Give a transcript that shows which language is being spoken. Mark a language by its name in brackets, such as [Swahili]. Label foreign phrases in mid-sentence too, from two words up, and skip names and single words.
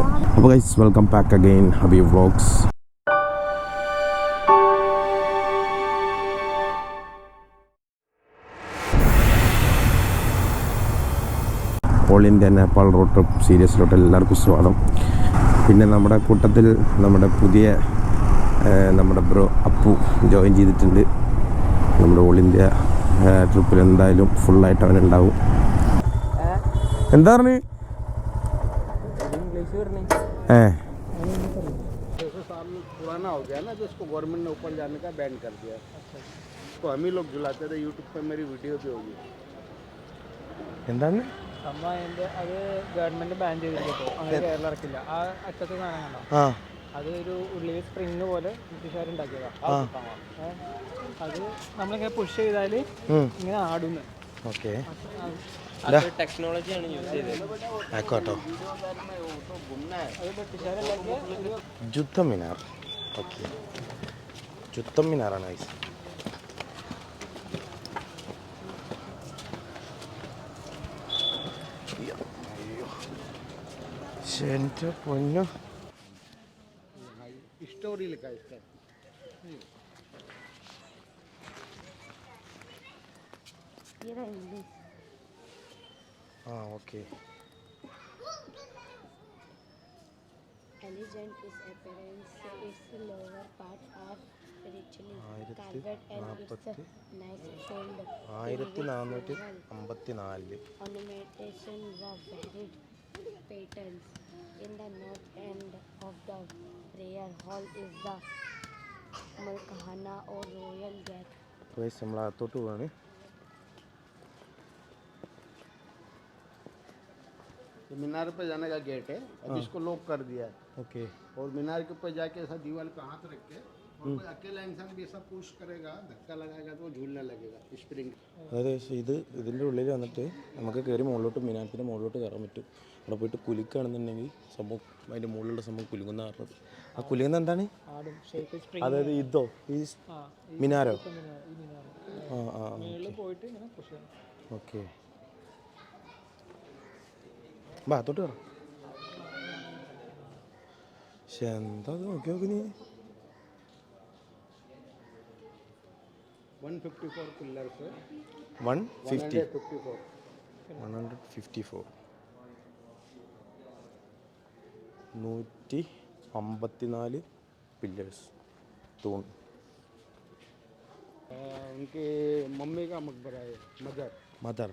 [English] അപ്പോൾ guys, welcome back again Habib Vlogs. All India Nepal road trip series [Malayalam] എല്ലാവർക്കും സ്വാഗതം. പിന്നെ നമ്മുടെ കൂട്ടത്തിൽ നമ്മുടെ ബ്രോ അപ്പു ജോയിൻ ചെയ്തിട്ടുണ്ട്. നമ്മുടെ [English] All India trip [Malayalam] എന്തായാലും ഫുള്ളായിട്ട് അവനുണ്ടാവും. എന്താ പറഞ്ഞു? [Hindi] पुराना हो गया ना, तो उसको गवर्नमेंट ने ऊपर जाने का बैन कर दिया। तो हम ही लोग झुलाते थे, यूट्यूब पे मेरी वीडियो भी होगी. [Malayalam] എന്താണ് അത് [English] government ban [Malayalam] ചെയ്തിരിക്കപ്പോൾ അങ്ങനെ കേരളം ഇറക്കില്ല. ആ അറ്റത്ത് സാധനം കണ്ടോ, അതൊരു ഉള്ളിൽ സ്പ്രിങ് പോലെ ബ്രിട്ടീഷുകാരുണ്ടാക്കിയതാണ്. അത് നമ്മളിങ്ങനെ പുഷ് ചെയ്താൽ ഇങ്ങനെ ആടുന്നു. ഓക്കെ, ടെക്നോളജിയാണ് യൂസ് ചെയ്തത്. ആയിക്കോട്ടോ. അത് ബ്രിട്ടീഷുകാരുണ്ടാക്കിയ ജുത്തം മിനാർ. ഓക്കെ, ജുത്തം മിനാറാണ് ഗൈസ്. എൻ്റെ പൊന്നു, [Hindi] स्टोरी लिखा है इसका. [Malayalam] ഓക്കെ. [English] Elegant is appearance, its lower part are richly carved and its nice fold. 1454 ornamentations of varied patterns. In the north end of the prayer hall is the Malkhana or royal gate. [Malayalam] ഗൈസ്, നമ്മൾ അകത്തോട്ട് പോവാണ്. [Hindi] ये मीनार पे जाने का गेट है. अभी इसको लॉक कर दिया है. [Malayalam] ഓക്കെ. [Hindi] और मीनार के ऊपर जाके ऐसा दीवार पे हाथ रख के, और कोई अकेला इंसान भी ऐसा पुश करेगा, धक्का लगाएगा तो वो झूलने लगेगा. स्प्रिंग. [Malayalam] അതായത് ഇതിൻ്റെ ഉള്ളിൽ വന്നിട്ട് നമുക്ക് കയറി മുകളിലോട്ട് മിനാരത്തിൻ്റെ മുകളിലോട്ട് കയറാൻ പറ്റും. അവിടെ പോയിട്ട് കുലിക്കുകയാണെന്നുണ്ടെങ്കിൽ സംഭവം അതിൻ്റെ മുകളിലുള്ള സംഭവം കുലുങ്ങുന്ന പറഞ്ഞത്. ആ കുലുങ്ങുന്ന എന്താണ്? അതായത് ഇതോ ഈ മിനാരോ? ഓക്കെ, ഭാഗത്തോട്ട് കയറാം. പക്ഷെ എന്താ നോക്കി നോക്കി നീ. [Hindi] 154 पिलर्स है. 154 154 पिलर्स तूण. उनके मम्मी का मकबरा है, मदर.